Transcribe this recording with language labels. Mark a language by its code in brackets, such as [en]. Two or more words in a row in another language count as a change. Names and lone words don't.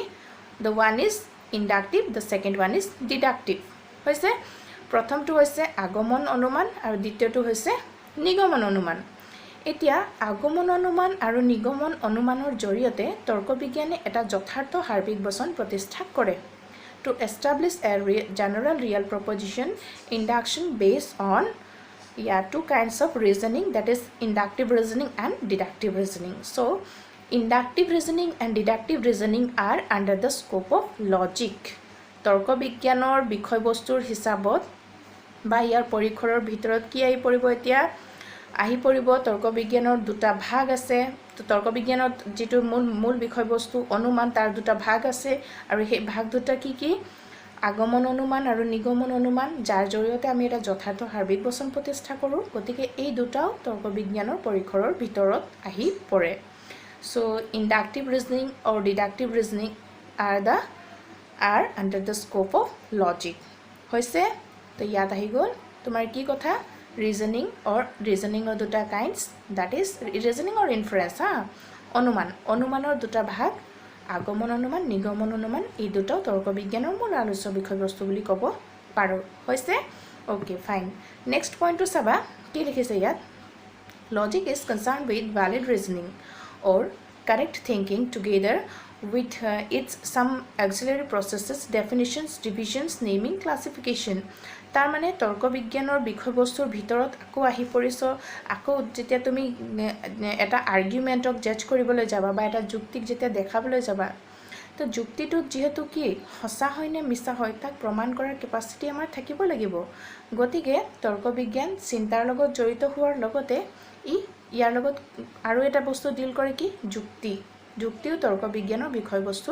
[en] The one is inductive, the second one is deductive. [as] হৈছে? প্ৰথমটো হৈছে আগমন অনুমান আৰু দ্বিতীয়টো হৈছে নিগমন অনুমান। এতিয়া আগমন অনুমান আৰু নিগমন অনুমানৰ জৰিয়তে তৰ্ক বিজ্ঞানে এটা যথাৰ্থ সাৰ্বিক বচন প্ৰতিষ্ঠা কৰে। [en] To establish a general real proposition, induction based on two kinds of reasoning, that is inductive reasoning and deductive reasoning. So inductive reasoning and deductive reasoning are under the scope of logic. [as] তৰ্ক বিজ্ঞানৰ বিষয়বস্তুৰ হিচাপত বা ইয়াৰ পৰিসৰৰ ভিতৰত কি আহি পৰিব? এতিয়া আহি পৰিব তৰ্ক বিজ্ঞানৰ দুটা ভাগ আছে। তো তৰ্ক বিজ্ঞানত যিটো মূল বিষয়বস্তু অনুমান, তাৰ দুটা ভাগ আছে, আৰু সেই ভাগ দুটা কি কি? আগমন অনুমান আৰু নিগমন অনুমান যাৰ জৰিয়তে আমি এটা যথাৰ্থ সাৰ্বিক বচন প্ৰতিষ্ঠা কৰোঁ গতিকে এই দুটাও তৰ্ক বিজ্ঞানৰ পৰিসৰৰ ভিতৰত আহি পৰে [en] so inductive reasoning or deductive reasoning are under the scope of logic [as] হৈছে তো ইয়াত আহি গ'ল তোমাৰ কি কথা [en] reasoning or [as] দুটা [en] kinds that is reasoning or inference [as] অনুমানৰ দুটা ভাগ আগমন অনুমান নিগমন অনুমান এই দুটাও তৰ্ক বিজ্ঞানৰ মূল আলোচ্য বিষয়বস্তু বুলি ক'ব পাৰোঁ হৈছে [en] okay fine next [as] পইণ্টটো চাবা কি লিখিছে ইয়াত [en] logic is concerned with valid reasoning or correct thinking together with its some auxiliary processes definitions divisions naming classification [as] তাৰ মানে তৰ্ক বিজ্ঞানৰ বিষয়বস্তুৰ ভিতৰত আকৌ আহি পৰিছ আকৌ যেতিয়া তুমি এটা আৰ্গুমেণ্টক জাজ কৰিবলৈ যাবা বা এটা যুক্তিক যেতিয়া দেখাবলৈ যাবা তো যুক্তিটো যেহেতু কি সঁচা হয় নে মিছা হয় তাক প্ৰমাণ কৰাৰ কেপাচিটি আমাৰ থাকিব লাগিব গতিকে তৰ্ক বিজ্ঞান চিন্তাৰ লগত জড়িত হোৱাৰ লগতে ইয়াৰ লগত আৰু এটা বস্তু ডিল কৰে কি যুক্তিও তৰ্ক বিজ্ঞানৰ বিষয়বস্তুৰ